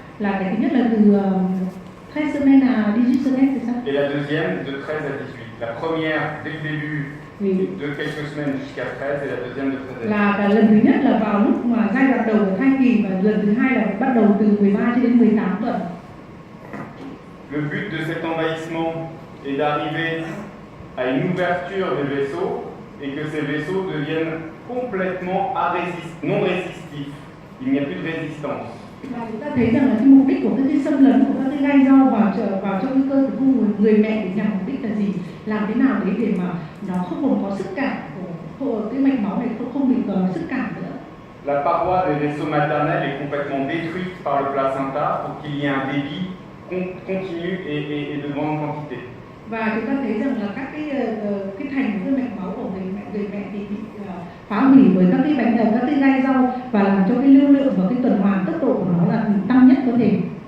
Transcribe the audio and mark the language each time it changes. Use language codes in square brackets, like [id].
[vi] Là cái thứ nhất là từ 13 [fr] semaines à 18 semaines, c'est ça? Et la deuxième de 13 à 18. La première dès le début de quelques semaines jusqu'à 13 et la deuxième de 13 à 18. [vi] Là cái lần thứ nhất là vào lúc mà giai đoạn đầu của thai kỳ và lần thứ hai là bắt đầu từ 13 cho đến 18 tuần. [fr] Le but de cet envahissement est d'arriver à une ouverture des vaisseaux et que ces vaisseaux deviennent complètement non résistifs. Il n'y a plus de résistance. [vi] Và chúng ta thấy rằng là cái mục đích của cái xâm lấn của các cái gai rau vào trong cái cơ tử cung của người mẹ để nhằm mục đích là gì? Làm thế nào đấy để mà nó không còn có sức cản của cái mạch máu này không bị sức cản nữa. [fr] La paroi des vaisseaux maternels est complètement détruite par le placenta pour qu'il y ait un débit continu et de grande quantité. [vi] Và chúng ta thấy rằng là các cái thành của cái mạch máu của người mẹ thì bị phá hủy bởi các cái gai rau và làm cho cái lưu lượng và cái tuần hoàn tốc độ của nó là tăng nhất có thể.